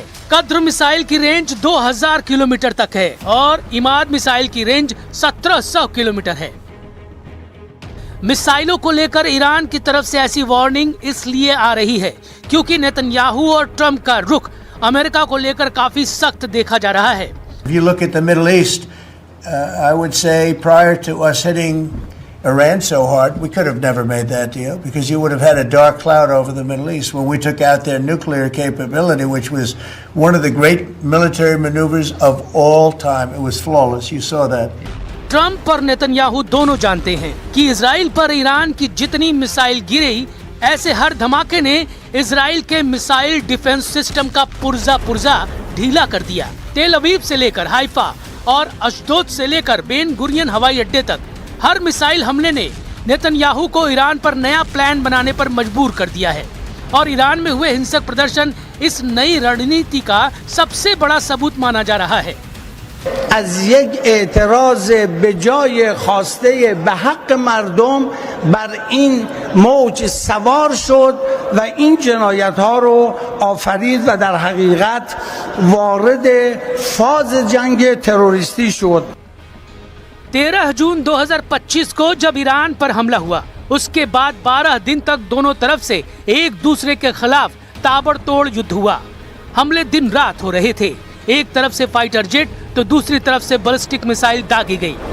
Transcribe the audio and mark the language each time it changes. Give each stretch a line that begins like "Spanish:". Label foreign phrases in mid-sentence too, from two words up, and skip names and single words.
Hindi: कद्र मिसाइल की रेंज 2000 किलोमीटर तक है और इमाद मिसाइल की रेंज 1700 किलोमीटर है। मिसाइलों को लेकर ईरान की तरफ से ऐसी वार्निंग इसलिए आ रही है क्योंकि नेतन्याहू और ट्रम्प का रुख अमेरिका को लेकर काफी सख्त देखा जा रहा है।
English: If you look at the Middle East, I would say prior to us hitting Iran so hard, we could have never made that deal because you would have had a dark cloud over the Middle East when we took out their nuclear capability, which was one of the great military maneuvers of all time. It was flawless. You saw that.
Hindi: ट्रम्प और नेतन्याहू दोनों जानते हैं कि इजराइल पर ईरान की जितनी मिसाइल गिरी, ऐसे हर धमाके ने इजराइल के
English: missile defense system
Hindi: का पुर्जा ढीला कर दिया। तेल अवीव से लेकर हाइफा और अशदोद से लेकर बेन गुरियन हवाई अड्डे तक हर मिसाइल हमले ने नेतन्याहू को ईरान पर नया प्लान बनाने पर मजबूर कर दिया है और ईरान में हुए हिंसक प्रदर्शन इस नई रणनीति का सबसे बड़ा सबूत माना जा रहा है।
Persian: از یک اعتراض به جای خواسته به حق مردم بر این موج سوار شد و این جنایت ها رو آفرید و در حقیقت وارد فاز جنگ تروریستی شد.
Hindi: 13 जून 2025 को जब ईरान पर हमला हुआ उसके बाद 12 दिन तक दोनों तरफ से एक दूसरे के खिलाफ ताबड़तोड़ युद्ध हुआ। हमले दिन रात हो रहे थे। एक तरफ से
English: fighter jet
Hindi: तो दूसरी तरफ से
English: ballistic missile
Hindi: दागी गई।